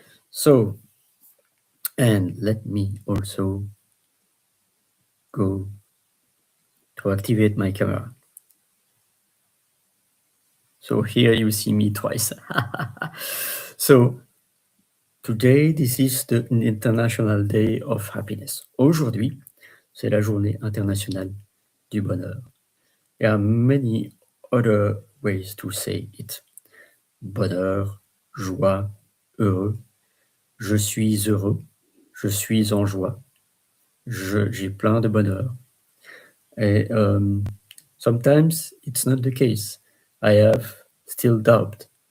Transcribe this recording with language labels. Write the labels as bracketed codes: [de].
[en] So, and let me also go to activate my camera. So here you see me twice. So today, this is the International Day of Happiness. [fr] Aujourd'hui, c'est la journée internationale du bonheur. [en] There are many other ways to say it. [fr] Bonheur, joie, heureux. Je suis heureux. Je suis en joie. J'ai plein de bonheur. [en] And sometimes it's not the case. I have still doubt.